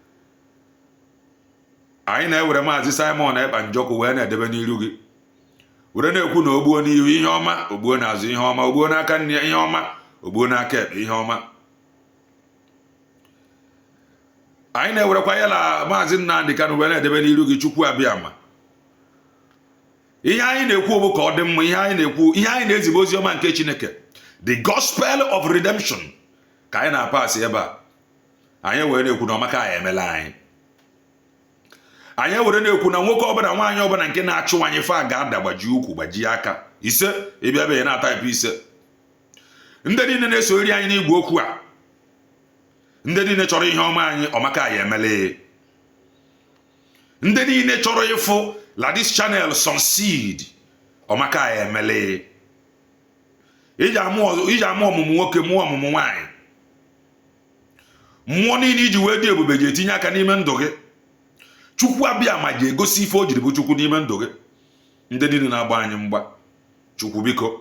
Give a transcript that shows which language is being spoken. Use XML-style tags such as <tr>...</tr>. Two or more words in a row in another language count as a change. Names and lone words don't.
<ig>Anyị na-ewere Maazị Simon Ekpa Njọkụ wee na-edebe n'iru gị were na-ekwu na ogbuo n'ihu ihe ọma, ogbuo n'azụ ihe ọma, ogbuo n'aka nne ihe ọma, ogbuo n'aka ekpe ihe ọma. Anyị na-ewerekwa ya na Maazị Nnamdị Kanụ wee na-edebe n'iru gị. Chukwu abịa ma. Ihe anyị na-ekwu bụ ka ọ dị mma. Ihe anyị na-ezigbo ozi ọma nke Chineke,</ig> <en>the gospel of redemption,</en> <ig>ka anyị na-apasị ebe a. Anyị were na-ekwu na ọmaka anyị emela anyị. Anyị were na-ekwu na nwoke ọbụla nwaanyị ọbụla nke na-achụ anyị fa ga-ada gbaji ụkwụ gbajie aka. Ise ịbịa be ya na-ataịpụ ise. Ndị niile na-esori anyị n'igwe okwu a, ndị niile chọrọ ihe ọma anyị, ọmaka anyị emela. Ndị niile chọrọ ịfụ la</ig> <en>this channel succeed,</en> <ig>ọmaka anyị emela. Iji amụ ọmụmụ nwoke mụọ ọmụmụ nwaanyị. Mmụọ niile iji wee dị ebube ji etinye aka n'ime ndụ gị. Chukwu abịa ma ji egosi ife o jiri bụ Chukwu n'ime ndụ gị. Ndị niile na-agba anyị mgba, Chukwu biko.</ig>